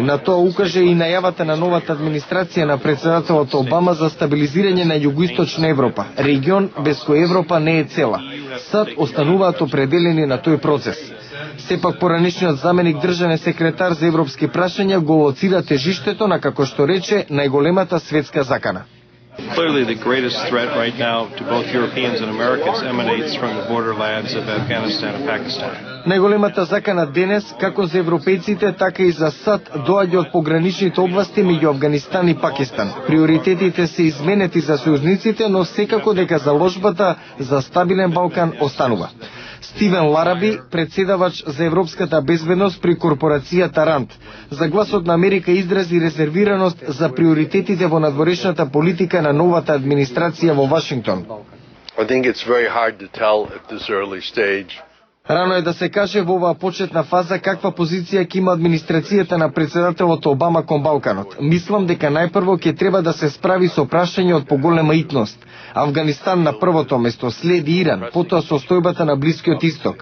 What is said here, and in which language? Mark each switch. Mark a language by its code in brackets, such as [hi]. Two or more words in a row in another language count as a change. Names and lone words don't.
[mk] На тоа укаже и најавата на новата администрација на председателот Обама за стабилизирање на југоисточна Европа, регион без кој Европа не е цела. САД остануваат определени на тој процес. Сепак поранешниот заменик државен секретар за европски прашања го лоцира тежиштето на, како што рече, најголемата светска закана. [en] Clearly, the greatest threat right now to both Europeans and Americans emanates from the borderlands of Afghanistan and Pakistan. [mk] Најголемата закана денес, како за европејците, така и за САД, доаѓа од пограничните области меѓу Афганистан и Пакистан. Приоритетите се изменети за сојузниците, но секако дека заложбата за стабилен Балкан останува. Стивен Лараби, председавач за европската безбедност при корпорацијата РАНД, за Гласот на Америка изрази резервираност за приоритетите во надворешната политика на новата администрација во Вашингтон. [en] I think it's very hard to tell at this early stage. [mk] Рано е да се каже во оваа почетна фаза каква позиција ќе има администрацијата на председателот Обама кон Балканот. Мислам дека најпрво ќе треба да се справи со прашање од поголема итност. Афганистан на првото место, следи Иран, потоа состојбата на Блискиот Исток.